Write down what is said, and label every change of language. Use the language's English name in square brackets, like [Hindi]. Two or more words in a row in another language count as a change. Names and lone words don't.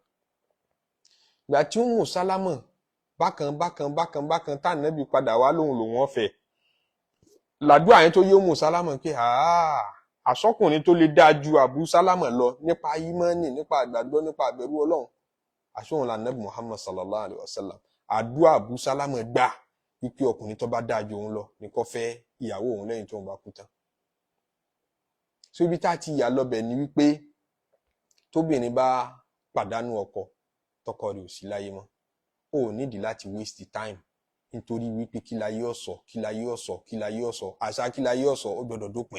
[Yoruba] Ìgbà tí Ummu Salama bákan tá Ànábì padà wá lòun ọ̀fẹ́. Làdúà yẹn tó yé Ummu Salama pé àsọkùnrin tó lè dáa ju Abu Salama lọ nípa ìmánì, nípa àgbàgbọ́, nípa àbẹ̀rù Ọlọ́run. Àṣọhun l'Ànábì Muhammad [Arabic] صلى الله عليه وسلم. [Yoruba] Àdúà Abu Salama gbà wípé ọkùnrin tó bá dáa ju òun lọ ní kó fẹ́ ìyàwó òun lẹ́yìn tó ń bá kú tán. So ibi tá ti yà lọ́bẹ̀ ni wípé tóbìnrin bá pàdánù ọkọ, tọkọ rẹ̀ ò sí láyé mọ́, ó nídìí láti [English] waste time [Yoruba] nítorí wípé kí láyé ọ̀sọ̀, àṣà kí láyé ọ̀sọ̀ ó gbọdọ̀ dópin.